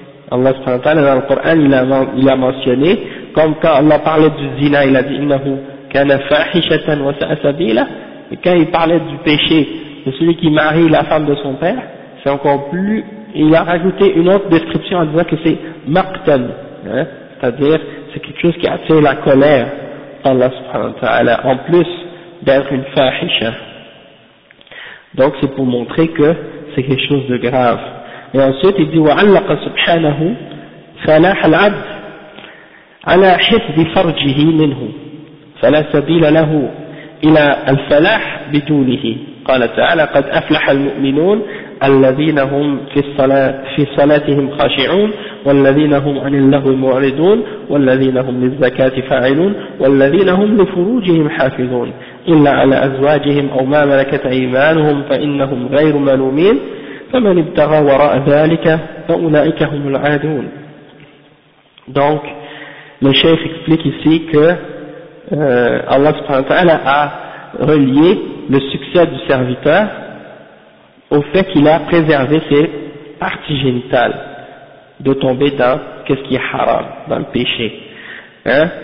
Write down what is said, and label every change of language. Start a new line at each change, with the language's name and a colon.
French: Allah subhanahu wa ta'ala dans le Coran il a mentionné comme quand Allah parlait du zina il a dit
Arabic: innahu kana fahishatan wa sa'a sabila,
French: et quand il parlait du péché de celui qui marie la femme de son père c'est encore plus, il a rajouté une autre description en disant que c'est maqtan, hein, c'est-à-dire c'est quelque chose qui attire la colère d'Allah subhanahu wa ta'ala en plus d'être une fahisha. Donc c'est pour montrer que c'est quelque chose de grave. Et ensuite il dit
Arabic: وعلق سبحانه صلاح العبد على حفظ فرجه منه فلا سبيل له إلى الفلاح بدونه. قال تعالى قد أفلح المؤمنون الذين هم في صلاتهم خاشعون والذين هم عن اللغو معرضون والذين هم للزكاة فاعلون والذين هم لفروجهم حافظون إلا على أزواجهم أو ما ملكت أيمانهم فإنهم غير ملومين فمن ابتغى وراء ذلك فأولئك هم العادون.
French: Donc le chef explique ici que Allah subhanahu wa ta'ala a relié le succès du serviteur au fait qu'il a préservé ses parties génitales de tomber dans qu'est-ce qui est haram, dans le péché, hein.